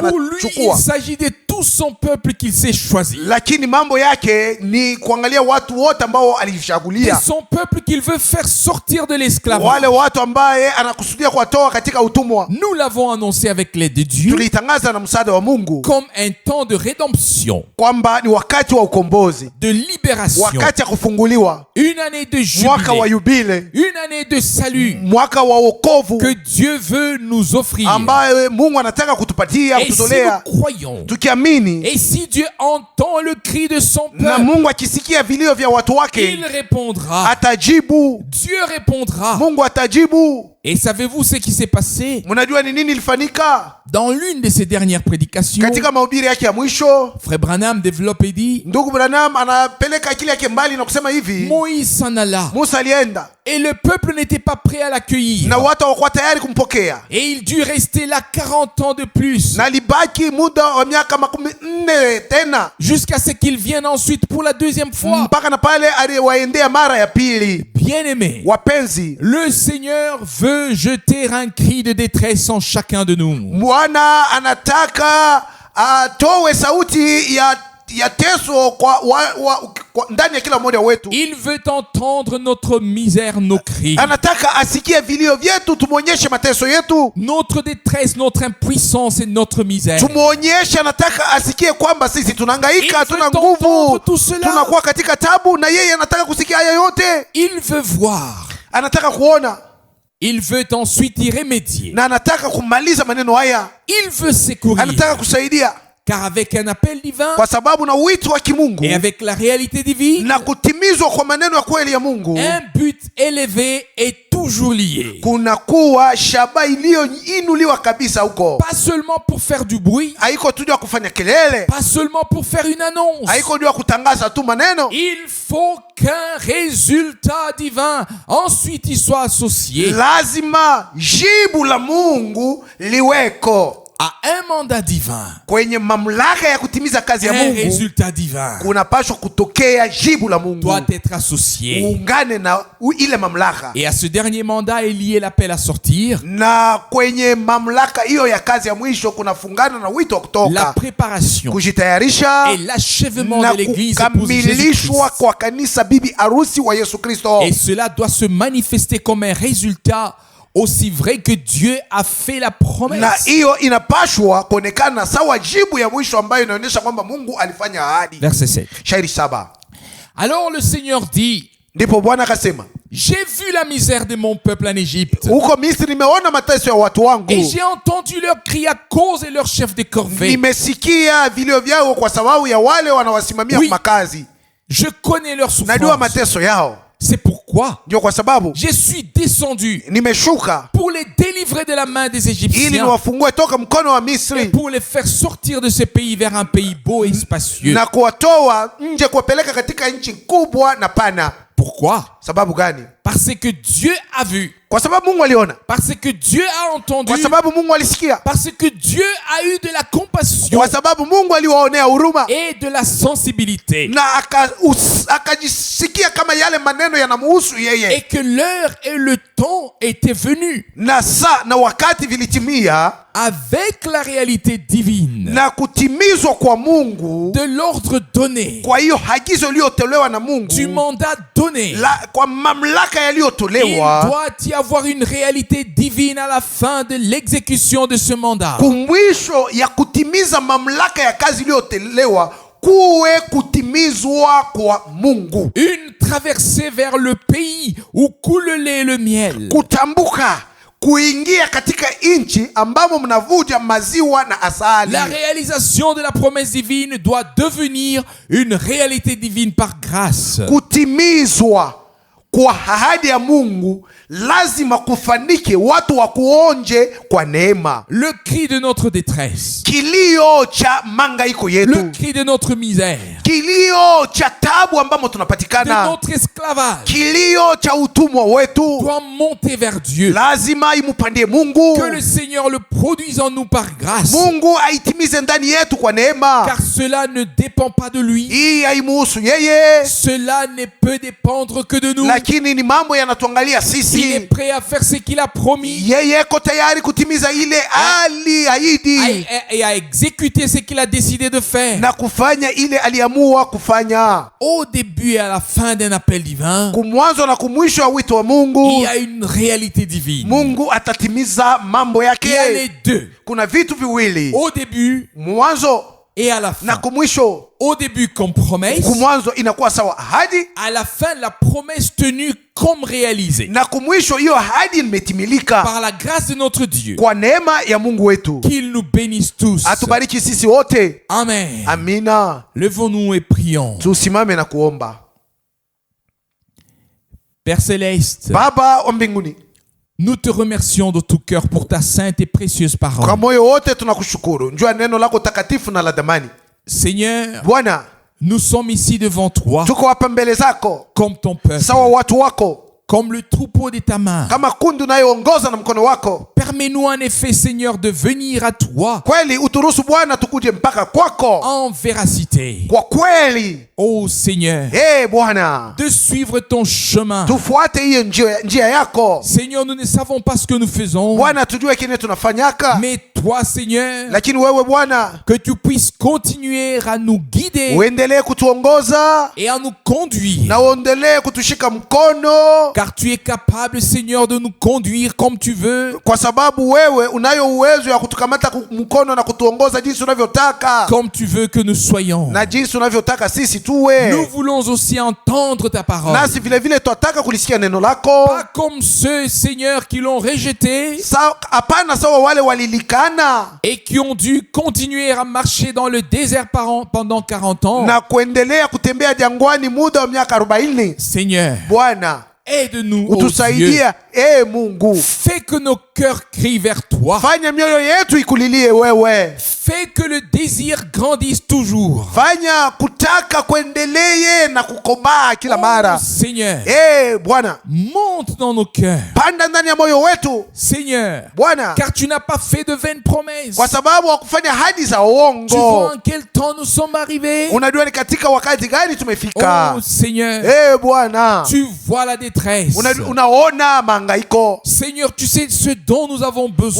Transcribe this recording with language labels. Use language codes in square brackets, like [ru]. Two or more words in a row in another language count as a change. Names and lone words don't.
[fr] Pour lui, il [sw] anachukua, [fr] s'agit de tout son peuple qu'il s'est choisi. [sw] lakini mambo yake ni kuangalia watu wote ambao [fr] De [sw] alichagulia, [fr] son peuple qu'il veut faire sortir de l'esclavage. [sw] wale watu ambaye anakusudia kuwatoa katika utumwa. [fr] Nous l'avons annoncé avec l'aide de Dieu [sw] Tulitangaza na msaada wa Mungu [fr] comme un temps de rédemption, [sw] kwamba ni wakati wa ukombozi, [fr] de libération, [sw] wakati ya kufunguliwa, [fr] une année de [sw] mwaka wa [fr] jubilé, [sw] yubile, [fr] une année de salut [sw] mwaka wa wokovu [fr] que Dieu veut nous offrir. [sw] ambaye Mungu anataka kutupatia, [fr] Et si [sw] kututolea. [fr] nous croyons, [sw] Tukiamini [fr] et si Dieu entend le cri de son [sw] na [fr] peuple, [sw] Mungu akisikia vilio vya watu [fr] il [sw] wake, [fr] répondra. [sw] atajibu. [fr] Dieu répondra. [sw] Mungu atajibu. [fr] Et savez-vous ce qui s'est passé [sw] Mnajua ni nini ilifanyika [fr] dans l'une de ses dernières prédications? [sw] katika mahubiri yake ya mwisho? [fr] Frère Branham développe et dit, [sw] Ndugu Branham anapeleka akili yake mbali na kusema hivi, [fr] Moïse s'en alla [sw] Musa alienda [fr] et le peuple n'était pas prêt à l'accueillir. [sw] na watu hawakuwa tayari kumpokea, [fr] Et il dut rester là 40 ans de plus [sw] na alibaki muda wa miaka 40 tena, [fr] jusqu'à ce qu'il vienne ensuite pour la deuxième fois. [sw] mpaka na pale aliwaendea mara ya pili. [fr] Bien-aimés, [sw] Wapenzi, [fr] le Seigneur veut jeter un cri de détresse en chacun de nous. [sw] Bwana anataka atowe sauti ya teso kwa ndani ya kila mmoja wetu. [fr] Il veut entendre notre misère, nos cris, [sw] Anataka asikie vilio vyetu, tumwonyeshe mateso yetu, [fr] notre détresse, notre impuissance et notre misère. [sw] tumwonyeshe. Anataka asikie kwamba sisi tunahangaika, [fr] Il [sw] tuna [fr] veut [sw] nguvu, [fr] entendre tout cela. [sw] tunakuwa katika tabu, na yeye anataka kusikia haya yote. [fr] Il veut voir. [sw] Anataka kuona [fr] Il veut ensuite y remédier. [sw] na anataka kumaliza maneno haya, [fr] Il veut secourir. [sw] anataka kusaidia, [fr] Car avec un appel divin [sw] kwa sababu na wito wa kimungu [fr] et avec la réalité divine, [sw] na kutimizwa kwa maneno ya kweli ya Mungu, [fr] un but élevé est toujours lié. [sw] kuna kuwa shaba iliyoinuliwa kabisa huko. [fr] Pas seulement pour faire du bruit, [sw] Haiko tu juu ya kufanya kelele, [fr] pas seulement pour faire une annonce. [sw] haiko juu ya kutangaza tu maneno. [fr] Il faut qu'un résultat divin ensuite y soit associé [sw] Lazima jibu la Mungu liweko [fr] à un mandat divin. [sw] kwenye mamlaka ya kutimiza kazi ya [fr] Un [sw] Mungu. [fr] résultat divin [sw] Kunapaswa kutokea jibu la Mungu, [fr] doit être associé. [sw] uungane na ile mamlaka. [fr] Et à ce dernier mandat est lié l'appel à sortir, [sw] Na kwenye mamlaka hiyo ya kazi ya mwisho kunafungana na wito wa [fr] la [sw] kutoka, [fr] préparation [sw] kujitayarisha [fr] et l'achèvement [sw] na [fr] de l'église épouse [sw] kukamilishwa [fr] Jésus-Christ. [sw] kwa kanisa bibi harusi wa Yesu Kristo. [fr] Et cela doit se manifester comme un résultat aussi vrai que Dieu a fait la [sw] Na [fr] promesse. [sw] hiyo inapashwa kuonekana sawa jibu ya mwisho ambayo inaonyesha kwamba Mungu alifanya ahadi. [fr] Verset 7. [sw] Shairi 7. [fr] Alors le Seigneur dit, [sw] Ndipo Bwana akasema, [fr] j'ai vu la misère de mon peuple en Égypte [sw] huko Misri nimeona mateso ya watu wangu, [fr] et j'ai entendu leurs cris à cause de leurs chefs de corvée. [sw] nimesikia vilio vyao kwa sababu ya wale wanawasimamia [fr] Oui. [sw] makazi. [fr] Je connais leurs [sw] Najua [fr] souffrances. [sw] mateso yao. [fr] C'est pourquoi [sw] Ndio kwa sababu [fr] je suis descendu [sw] nimeshuka [fr] pour les délivrer de la main des [sw] ili [fr] Égyptiens [sw] niwafungue toka mkono wa [fr] et [sw] Misri [fr] pour les faire sortir de ce pays vers un pays beau et spacieux. [sw] na kuwatoa nje kuwapeleka katika nchi kubwa na pana. [fr] Pourquoi? [sw] Sababu gani? [fr] Parce que Dieu a vu, [sw] Kwa sababu Mungu aliona, [fr] parce que Dieu a entendu, [sw] kwa sababu Mungu alisikia, [fr] parce que Dieu a eu de la compassion [sw] kwa sababu Mungu aliwaonea huruma [fr] et de la sensibilité, [sw] na akajisikia kama yale maneno yanamuhusu yeye, [fr] et que l'heure et le temps étaient venus [sw] na saa na wakati vilitimia [fr] avec la réalité divine [sw] na kutimizwa kwa Mungu, [fr] de l'ordre donné, [sw] kwa hiyo hagizo iliyotolewa na Mungu, [fr] du mandat donné. [sw] kwa mamlaka [fr] Il [sw] yaliyotolewa. [fr] doit y avoir une réalité divine à la fin de l'exécution de ce mandat. [sw] Kumwisho ya kutimiza mamlaka ya kazi iliyotolewa kuwe kutimizwa kwa Mungu. [fr] Une traversée vers le pays où coule le lait et le miel. [sw] Kutambuka kuingia katika nchi ambamo mnavuja maziwa na asali. [fr] La réalisation de la promesse divine doit devenir une réalité divine par grâce. [sw] Kutimizwa kwa ahadi ya Mungu lazima kufanike watu wa kuonje kwa neema. [fr] Le cri de notre détresse, [sw] Kilio cha mangaiko [fr] le [sw] yetu, [fr] cri de notre misère, [sw] kilio cha tabu ambamo [fr] de [sw] tunapatikana, [fr] notre esclavage [sw] kilio cha utumwa wetu [fr] doit monter vers Dieu. [sw] lazima imupandie Mungu. [fr] Que le Seigneur le produise en nous par grâce. [sw] Mungu aitimize ndani yetu kwa neema. [fr] Car cela ne dépend pas de lui. [sw] Hii haimuhusu yeye, [fr] Cela ne peut dépendre que de nous. [sw] lakini ni mambo yanatuangalia [fr] Il est [sw] sisi. [fr] prêt à faire ce qu'il a promis [sw] Yeye ko tayari kutimiza ile aliahidi [fr] et à exécuter ce qu'il a décidé de faire. [sw] na kufanya ile aliamua kufanya. [fr] Au début et à la fin d'un appel divin, [sw] Kumwanzo na kumwisho wa wito wa [fr] il [sw] Mungu, [fr] y a une réalité divine. [sw] Mungu atatimiza mambo [fr] Il y a les [sw] yake. [fr] deux. [sw] Kuna vitu viwili, [fr] Au début [sw] mwanzo [fr] et à la [sw] na [fr] fin. [sw] kumwisho. [fr] Au début comme promesse, [sw] Kumwanzo inakuwa sawa ahadi, [fr] à la fin la promesse tenue comme réalisée. [sw] na kumwisho hiyo ahadi imetimilika [fr] Par la grâce de notre Dieu. [sw] kwa neema ya Mungu wetu. [fr] Qu'il nous bénisse tous. [sw] Atubariki sisi wote. [fr] Amen. [sw] Amina. [fr] Levons-nous et prions. [sw] Tusimame na kuomba. [fr] Père Céleste, [sw] Baba wa mbinguni, [fr] nous te remercions de tout cœur pour ta sainte et précieuse [sw] kwa [fr] parole. [sw] moyo wote tunakushukuru njua neno lako takatifu na la damani. [fr] Seigneur, [sw] Bwana, [fr] nous sommes ici devant toi [sw] tuko hapa mbele zako [fr] comme ton peuple, [sw] sawa watu wako, [fr] comme le troupeau de ta main. [sw] kama kundi unayoongoza na mkono wako. [fr] Permets-nous en effet, Seigneur, de venir à toi [sw] Kweli uturuhusu Bwana tukuje mpaka kwako [fr] en véracité. [sw] kwa kweli. [fr] Ô Seigneur, [sw] Bwana, [fr] de suivre ton chemin. [sw] tufuate hiyo njia yako. [fr] Seigneur, nous ne savons pas ce que nous faisons, [sw] Bwana, tujue kile tunafanyaka, [fr] mais toi, Seigneur, [sw] lakini wewe Bwana [fr] que tu puisses continuer à nous guider [sw] uendelee kutuongoza [fr] et à nous conduire. [sw] na uendelee kutushika mkono, [fr] Car tu es capable, Seigneur, de nous conduire comme tu veux, [sw] kwa sababu wewe unayo uwezo ya kutukamata mkono na kutuongoza jinsi unavyotaka [fr] comme tu veux que nous soyons. [sw] na jinsi unavyotaka sisi tuwe. [fr] Nous voulons aussi entendre ta parole. [sw] Nasi vile vile twataka kulisikia neno lako. [fr] Pas comme ceux, Seigneur, qui l'ont rejeté [sw] Hapana sawa wale walilikana [fr] et qui ont dû continuer à marcher dans le désert pendant 40 ans. [sw] na kuendelea kutembea jangwani muda wa miaka 40. [fr] Seigneur, [sw] Bwana, [fr] aide-nous, ô Dieu. [sw] utusaidia Mungu. [fr] Fais que nos cœurs crient vers toi. [sw] Fanya mioyo yetu ikulilie wewe. [fr] Fais que le désir grandisse toujours. [sw] Fanya kutaka kuendelee na kukomaa kila [fr] Oh, [sw] mara. [fr] Seigneur, [sw] Bwana, [fr] monte dans nos cœurs. [sw] panda ndani ya moyo wetu [fr] Seigneur, [sw] Bwana, [fr] car tu n'as pas fait de vaines promesses. [sw] kwa sababu hakufanya ahadi za [fr] Tu vois [sw] uongo. [fr] en quel temps nous sommes arrivés. [sw] Unajua ni katika wakati gani tumefika. [fr] Oh Seigneur, [sw] Bwana, [fr] tu vois la détresse. [sw] unaona mangaiko. [fr] Seigneur, tu sais ce dont nous avons besoin.